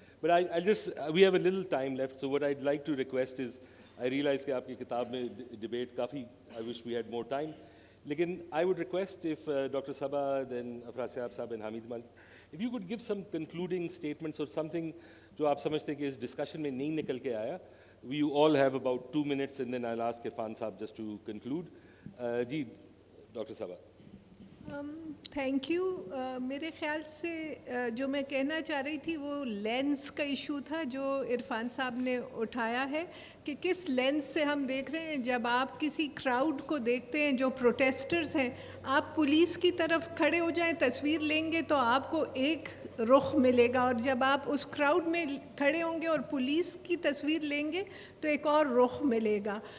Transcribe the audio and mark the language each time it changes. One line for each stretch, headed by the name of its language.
English: but I just we have a little time left, so what I'd like to request is, I realize
Hindi: कि आपकी किताब में debate काफ़ी,
English: I wish we had more time, लेकिन I would request if doctor Saba, then Afraz sahab and Hamid Malik, if you could give some concluding statements और something
Hindi: जो आप समझते हैं कि इस डिस्कशन में नहीं निकल के आया।
English: We all have about 2 minutes, and then I'll ask Irfan Saab just to conclude.
Hindi: Ji, Dr. Sabah.
English: Thank you.
Hindi: मेरे ख्याल से जो मैं कहना चाह रही थी वो लेंस का इशू था जो इरफान साहब ने उठाया है कि किस लेंस से हम देख रहे हैं। जब आप किसी क्राउड को देखते हैं जो प्रोटेस्टर्स हैं, आप पुलिस की तरफ खड़े हो जाएं, तस्वीर लेंगे तो आपको एक रुख मिलेगा, और जब आप उस क्राउड में खड़े होंगे और पुलिस की तस्वीर लेंगे तो एक और रुख मिलेगा।